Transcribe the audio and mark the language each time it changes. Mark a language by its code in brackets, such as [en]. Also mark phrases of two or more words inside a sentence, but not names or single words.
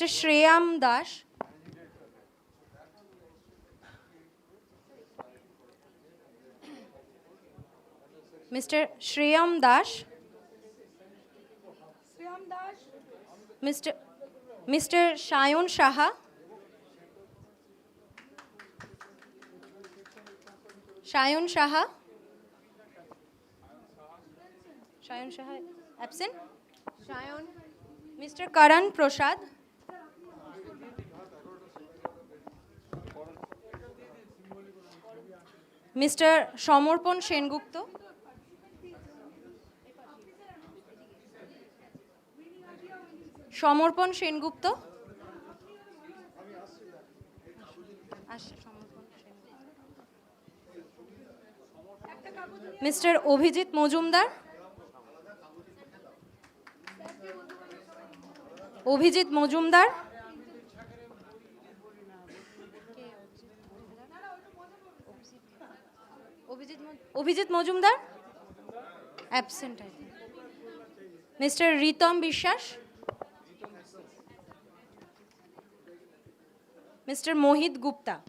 [en] Shreyam Dash, Mr. Shreyam Dash, শ্রীরাম দাস Mr. Shayon Shaha, Shayon Shaha, Shayon Shaha absent, Shayon, Mr. Karan Prasad, Mr. Somorpon Sengupta, সমর্পণ সেনগুপ্ত, মিস্টার অভিজিৎ মজুমদার, অভিজিৎ মজুমদার, অভিজিৎ মজুমদার অ্যাবসেন্ট, মিস্টার রিতম বিশ্বাস, Mr. Mohit Gupta,